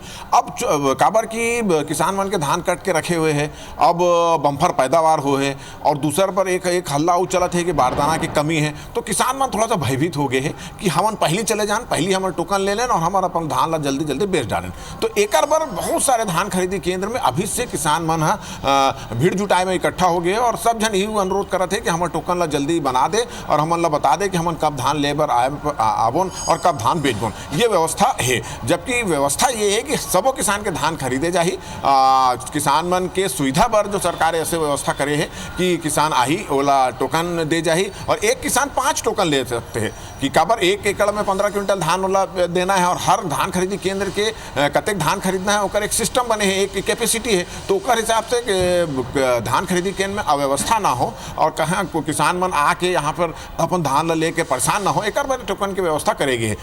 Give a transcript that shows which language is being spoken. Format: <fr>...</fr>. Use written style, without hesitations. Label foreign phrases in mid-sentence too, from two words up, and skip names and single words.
<hne>अब काबर की किसान मन के धान कट के रखे हुए हैं, अब बम्फर पैदावार हो है, और दूसर पर एक हल्ला वो चलत है कि बारदाना की कमी है। तो किसान मन थोड़ा सा भयभीत हो गए हैं कि हमन पहले चले जान, पहले हमन टोकन ले लें और हमारा अपन धान ला जल्दी जल्दी बेच डालें। तो एकर पर बहुत सारे धान खरीदी केंद्र में अभी से किसान मन भीड़ जुटाए में इकट्ठा हो गए और सब जन यही अनुरोध करते हैं कि हमारे टोकन ला जल्दी बना दे और हमन ला बता दे कि हमन कब धान लेबर आबोन और कब धान बेचबोन। ये व्यवस्था है, जबकि व्यवस्था ये है कि सबो किसान के धान खरीदे जाही। किसान मन के सुविधा पर जो सरकार ऐसे व्यवस्था करे है कि किसान आही ओला टोकन दे जाही, और एक किसान 5 टोकन ले सकते हैं कि काबर 1 एकड़ में 15 क्विंटल धान वाला देना है, और हर धान खरीदी केंद्र के कतेक धान खरीदना है ओकर एक सिस्टम बने हैं, एक कैपेसिटी है। तो ओकर हिसाब से धान खरीदी केंद्र में अव्यवस्था ना हो और कहाँ किसान मन आके यहाँ पर अपन धान ला लेके परेशान ना हो, एक बार टोकन की व्यवस्था करेगी है।</hne>